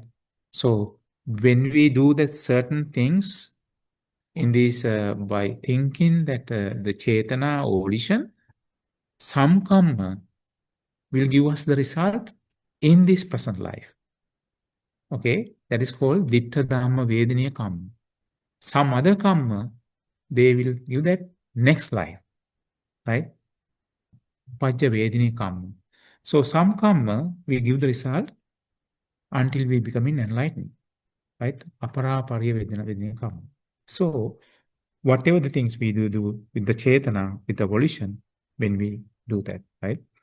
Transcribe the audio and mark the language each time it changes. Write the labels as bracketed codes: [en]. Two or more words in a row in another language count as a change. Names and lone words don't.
[en] So when we do that certain things in this by thinking that the chetana or volition, some karma will give us the result in this present life. Okay, that is called [pi] ditta dhamma vedaniya karma. [en] Some other karma, they will give that next life, right? [pi] Pajja vedaniya karma. [en] So some karma will give the result until we become enlightened, right? [pi] Apara pariya vedaniya karma. [en] So whatever the things we do with the chetana, with the volition, when we do that, right?